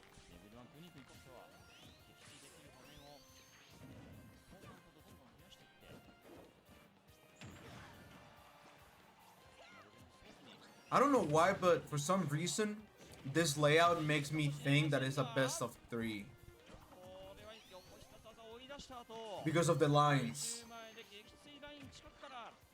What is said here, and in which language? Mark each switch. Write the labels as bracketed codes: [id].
[ja] レベル1トゥニックにとっては撃墜できる場面を後半ほどどんどん増やしていって [en] I don't know why, but for some reason, this layout makes me think that it's a best of 3. [ja] これは横下技を追い出した後 [en] Because of the lines. [ja] 前で撃墜ライン近くから